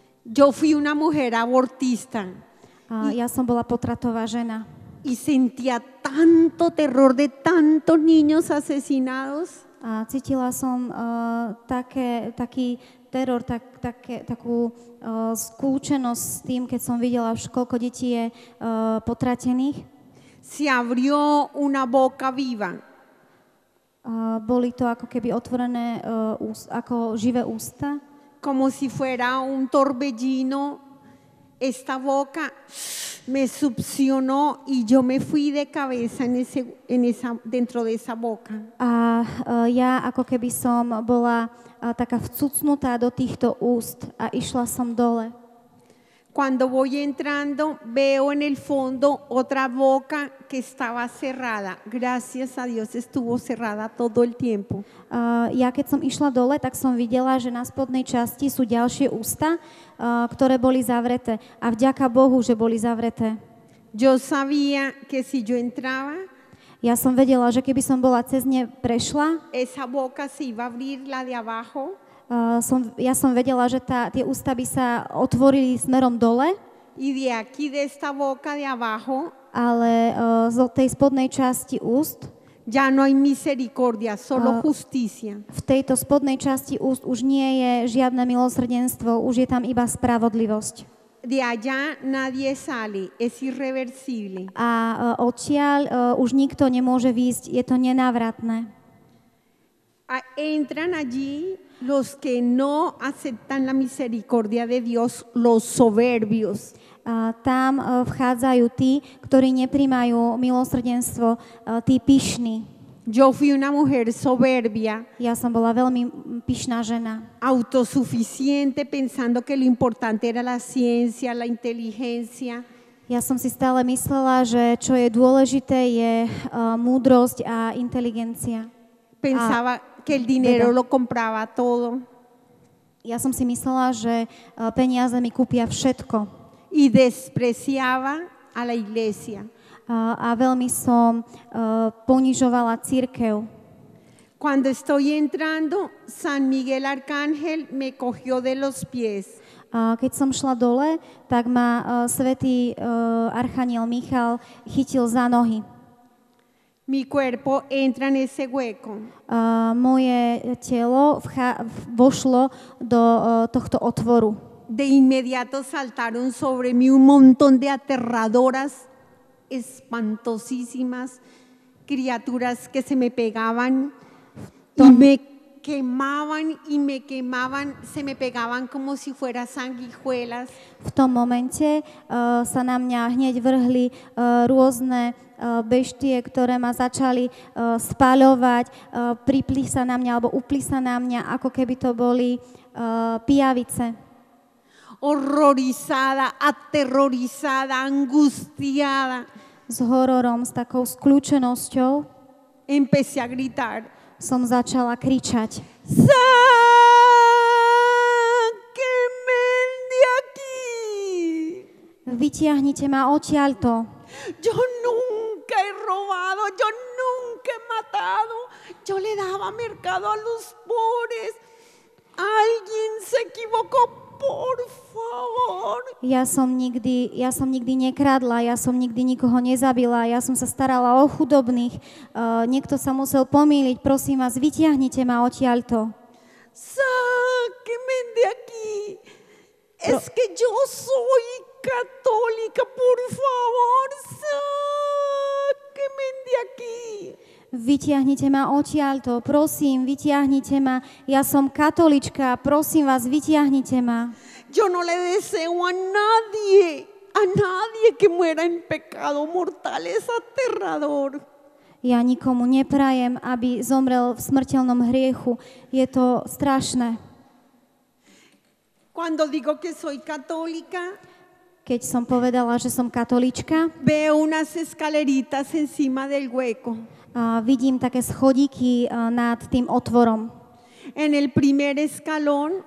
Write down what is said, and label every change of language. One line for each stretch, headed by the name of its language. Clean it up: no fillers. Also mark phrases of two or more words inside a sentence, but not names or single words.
Spanish: Yo fui una mujer abortista
Slovak: Ja som bola potratová žena.
Spanish: y sentía tanto terror de tantos niños asesinados.
Slovak: A cítila som taký teror, takú skúčenosť s tým, keď som videla, koľko detí je potratených.
Spanish: Se abrió una boca viva.
Slovak: Boli to ako keby otvorené ako živé ústa.
Spanish: Como si fuera un torbellino, esta boca me succionó y yo me fui de cabeza dentro de esa boca.
Slovak: A ja ako keby som bola taká vcucnutá do týchto úst a išla som dole.
Spanish: Cuando voy entrando, veo en el fondo otra boca que estaba cerrada. Gracias a Dios estuvo cerrada todo el tiempo.
Slovak: Ja keď som išla dole, tak som videla, že na spodnej časti sú ďalšie ústa, ktoré boli zavreté. A vďaka Bohu, že boli zavreté.
Spanish: Yo sabía que si yo entraba,
Slovak: ja som vedela, že keby som bola cez ne prešla,
Spanish: esa boca se iba a abrir, la de abajo.
Slovak: Ja som vedela, že tie ústa by sa otvorili smerom dole,
Spanish: y de aquí de esta boca de abajo,
Slovak: ale z tej spodnej časti úst
Spanish: ya no hay misericordia, solo justicia.
Slovak: V tejto spodnej časti úst už nie je žiadne milosrdenstvo, už je tam iba spravodlivosť.
Spanish: De allá nadie sale, es irreversible.
Slovak: A odtiaľ už nikto nemôže výjsť, je to nenávratné.
Spanish: Entran allí los que no aceptan la misericordia de Dios, los soberbios.
Slovak: Tam vchádzajú tí, ktorí neprimajú milosrdenstvo, tí pyšní.
Spanish: Yo fui una mujer soberbia.
Slovak: Ja som bola veľmi pyšná žena.
Spanish: Autosuficiente, pensando que lo importante era la ciencia, la inteligencia.
Slovak: Ja som si stále myslela, že čo je dôležité je múdrosť a inteligencia.
Spanish: Pensaba que el dinero lo compraba todo.
Slovak: Ja som si myslela, že peniaze mi kúpia všetko.
Spanish: Y despreciaba a la iglesia.
Slovak: A veľmi som ponižovala cirkev.
Spanish: Cuando estoy entrando, San Miguel Arcángel me cogió de los pies.
Slovak: Keď som šla dole, tak ma svätý archaniel Michal chytil za nohy.
Spanish: Mi cuerpo entra en ese hueco.
Slovak: Moje telo vošlo do tohto otvoru.
Spanish: De inmediato saltaron sobre mí un montón de aterradoras, espantosísimas criaturas que se me pegaban y me quemaban, se me pegaban como si fueran sanguijuelas.
Slovak: V tom momente sa na mňa hneď vrhli rôzne beštie, ktoré ma začali spaľovať, pripli sa na mňa alebo upli sa na mňa, ako keby to boli pijavice.
Spanish: Horrorizada, aterrorizada, angustiada.
Slovak: S hororom, s takou skľúčenosťou
Spanish: empecé a gritar.
Slovak: Som začala kričať.
Spanish: Sáquenme de aquí.
Slovak: Vytiahnite ma odtiaľto.
Spanish: Yo nunca he robado, yo nunca he matado. Yo le daba mercado a los pobres. Alguien se equivocó. Por favor.
Slovak: Ja som nikdy nekradla, ja som nikdy nikoho nezabila, ja som sa starala o chudobných. Niekto sa musel pomýliť, prosím vás, vytiahnite ma odtiaľto.
Spanish: Sáqueme de aquí. Es que yo soy católica, por favor, sáqueme de aquí.
Slovak: Vytiahnite ma odtiaľto, prosím, vytiahnite ma. Ja som katolička, prosím vás, vytiahnite ma.
Spanish: Yo no le deseo a nadie que muera en pecado mortal, es aterrador.
Slovak: Ja nikomu neprajem, aby zomrel v smrteľnom hriechu. Je to strašné.
Spanish: Cuando digo que soy católica,
Slovak: keď som povedala, že som katolíčka,
Spanish: veo unas escaleritas encima del hueco.
Slovak: Vidím také schodíky nad tým otvorom.
Spanish: En el primer escalón,